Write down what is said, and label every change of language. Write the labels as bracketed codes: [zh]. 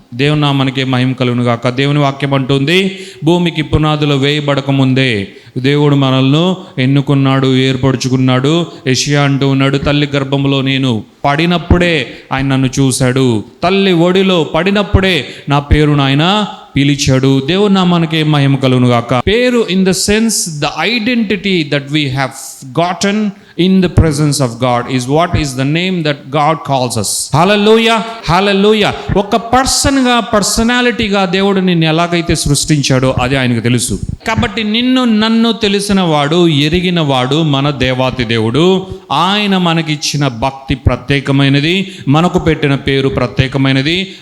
[te] దేవుని నామానికి మహిమ కలుగును గాక. దేవుని వాక్యం అంటుంది, భూమికి పునాదులు వేయబడక ముందే దేవుడు మనల్ని ఎన్నుకున్నాడు, ఏర్పరచుకున్నాడు. యెషయా అంటూ ఉన్నాడు, తల్లి గర్భంలో నేను పడినప్పుడే ఆయన నన్ను చూశాడు, తల్లి ఒడిలో పడినప్పుడే నా పేరును ఆయన పిలిచాడు. దేవుని నామానికి మహిమ కలుగును గాక. పేరు [en] In the sense the identity that we have gotten in the presence of God is what is the name that God calls us. Hallelujah, hallelujah. [te] ఒక పర్సన్గా, పర్సనాలిటీగా దేవుడు నిన్ను ఎలాగైతే సృష్టించాడో అది ఆయనకు తెలుసు. కాబట్టి నిన్ను నన్ను తెలిసిన వాడు, ఎరిగిన వాడు మన దేవాతి దేవుడు. ఆయన మనకిచ్చిన భక్తి ప్రత్యేకమైనది, మనకు పెట్టిన పేరు ప్రత్యేకమైనది.